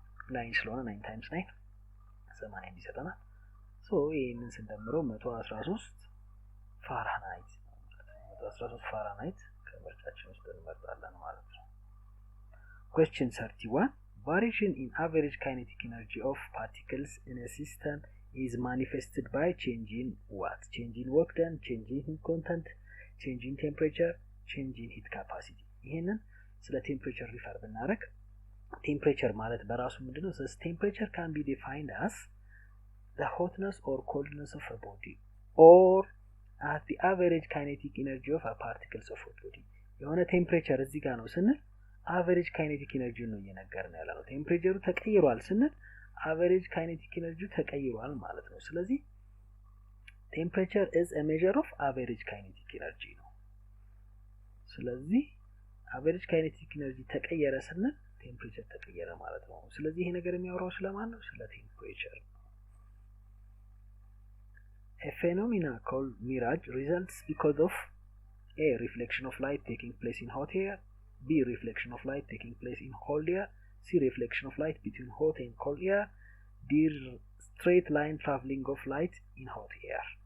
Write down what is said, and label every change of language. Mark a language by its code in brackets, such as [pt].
[am] 9 ስለሆነ 9 times 9 80 ይሰጠናል። ሶ ይሄንን ስንደምረው 113 ፋራናይት 113 ፋራናይት ከምርጫችን ውስጥ እንመርጣለን ማለት ነው። [en] question 31 variation in average kinetic energy of particles in a system is manifested by change in what? Change in work done, change in heat content, change in temperature, change in heat capacity. [am] ይሄንን ስለ ቴምፕሬቸር ሪፈር ብናረግ ቴምፕሬቸር ማለት በራሱ ምንድነው? [en] this temperature can be defined as the hotness or coldness of a body or as the average kinetic energy of a particles of a body. [am] የሆነ ቴምፕሬቸር እዚህ ጋር ነው ስንል average kinetic energy ነው እየነገርን ያለው። ቴምፕሬቸሩ ተቀይሯል ስንል average kinetic energy ተቀይሯል ማለት ነው። ስለዚህ [en] temperature is a measure of average kinetic energy [am] ነው። ስለዚህ average kinetic energy ተቀየረ ስንል temperature ተቀየረ ማለት ነው። ስለዚህ ይሄ ነገር የሚያወራው ስለማን ነው? ስለ [en] temperature። A phenomenon called mirage results because of A reflection of light taking place in hot air, B reflection of light taking place in cold air, C reflection of light between hot and cold air, D straight line traveling of light in hot air.